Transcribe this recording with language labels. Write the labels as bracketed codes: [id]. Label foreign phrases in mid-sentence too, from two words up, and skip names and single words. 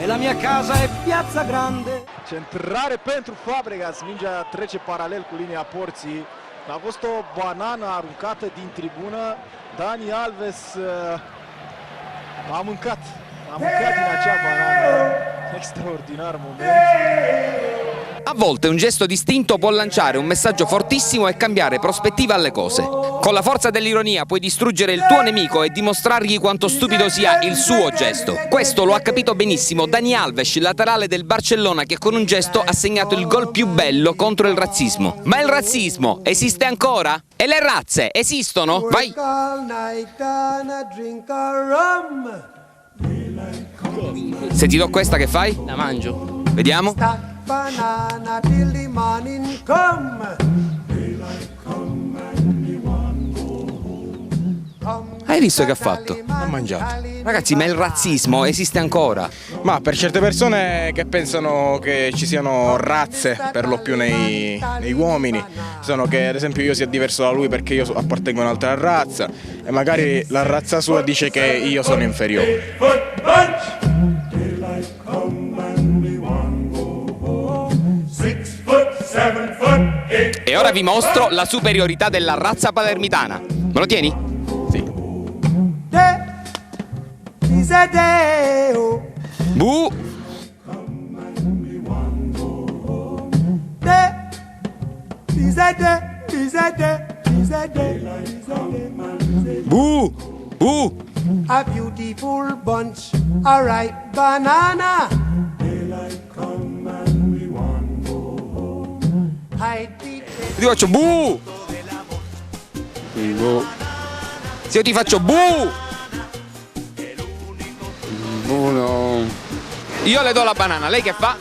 [it] la mia casa è Piazza Grande. [ro] Centrare pentru Fabregas, mingea trece paralel cu linia porții. A fost o banană aruncată din tribună. Dani Alves a mâncat din acea banană. Extraordinar moment. [it] A volte un gesto distinto può lanciare un messaggio fortissimo e cambiare prospettiva alle cose. Con la forza dell'ironia puoi distruggere il tuo nemico e dimostrargli quanto stupido sia il suo gesto. Questo lo ha capito benissimo Dani Alves, laterale del Barcellona, che con un gesto ha segnato il gol più bello contro il razzismo. Ma il razzismo esiste ancora? E le razze esistono? Vai! Se ti do questa che fai? La mangio. Vediamo. [en] Banana till the morning come. [it] Hai visto che ha fatto? Ha mangiato. Ragazzi, ma il razzismo esiste ancora? Ma per certe persone che pensano che ci siano razze per lo più nei uomini, sono che ad esempio io sia diverso da lui perché io appartengo a un'altra razza e magari la razza sua dice che io sono inferiore. E ora vi mostro la superiorità della razza palermitana. Me lo tieni? Sì. Bu! Bu! Bu! [en] A beautiful bunch, a ripe banana. [it] Ti faccio bu! Se io ti faccio bu! Uno. Io le do la banana, lei che fa?